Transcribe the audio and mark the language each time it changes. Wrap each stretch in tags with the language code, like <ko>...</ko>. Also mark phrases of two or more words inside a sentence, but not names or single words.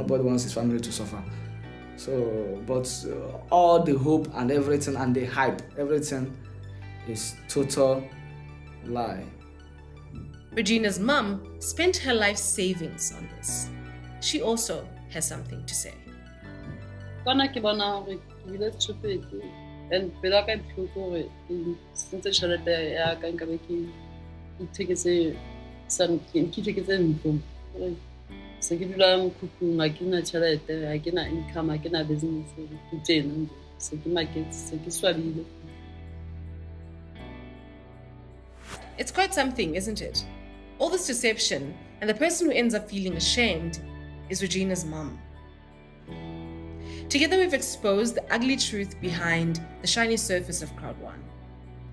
<en>Nobody wants his family to suffer. So, but all the hope and everything and the hype, everything is total lie. Regina's mum spent her life savings on this. She also has something to say.</en> <nso>And pela ka tlhoko gore sentse tšhelete ya ka nka be ke itheketse ntlo se ke dula mokhukhung ga ke na tšhelete ga ke na income ga ke na business ke tsena se ke market se ke swabile.</nso> <en>It's quite something, isn't it? All this deception, and the person who ends up feeling ashamed is Regina's mum. Together we've exposed the ugly truth behind the shiny surface of crowd1.</en>